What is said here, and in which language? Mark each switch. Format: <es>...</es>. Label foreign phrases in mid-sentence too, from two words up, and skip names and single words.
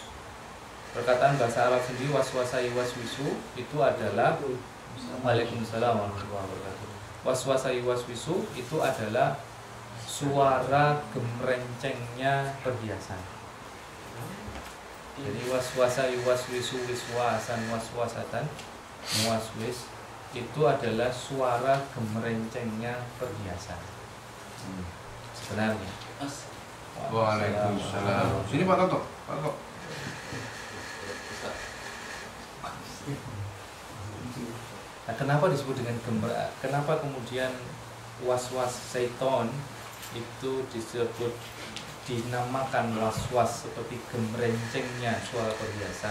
<id>Perkataan bahasa Arab sendiri</id> <ar>وسوس يوسوس</ar> <id>itu adalah</id> <ar>وعليكم السلام ورحمة الله وبركاته. وسوس يوسوس</ar> <id>itu adalah suara gemrencengnya perhiasan. Jadi</id> <ar>وسوس يوسوس وسواسا وسوسة موسوس</ar> <id>itu adalah suara gemerencengnya perhiasan. Sebenarnya. Waalaikumsalam. Sini Pak Toto. Pak Toto. Nah, kenapa disebut dengan kenapa kemudian</id> <ar>وسواس شيطان</ar> <id>itu disebut dinamakan waswas seperti gemrencengnya suara perhiasan?</id>